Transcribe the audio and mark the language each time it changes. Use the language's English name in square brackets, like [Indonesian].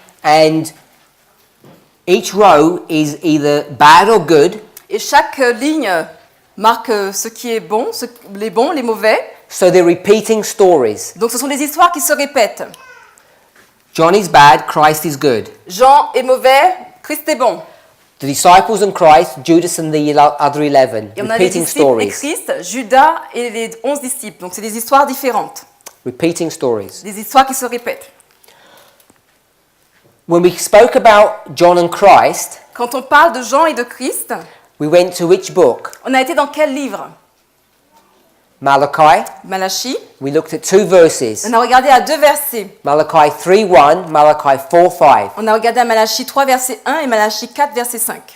[English] and each row is either bad or good. [French] Et chaque ligne marque ce qui est bon, les bons, les mauvais. [English] So they're repeating stories. [French] Donc ce sont des histoires qui se répètent. [English] John is bad, Christ is good. [French] Jean est mauvais, Christ est bon. [English] The disciples and Christ, Judas and the other 11. [French] Et on a les [English] Repeating [French] disciples et [English] stories. [French] Christ, Judas et les 11 disciples. Donc c'est des histoires différentes, [English] Repeating stories. [French] des histoires qui se répètent. [English] When we spoke about John and Christ, [French] Quand on parle de Jean et de Christ, [English] we went to which book? [French] on a été dans quel livre? [English] Malachi. [French] Malachie. [English] We looked at two verses. [French] On a regardé à deux versets. [English] Malachi 3:1, Malachi 4:5. [French] On a regardé à Malachie 3, verset 1 et Malachie 4, verset 5.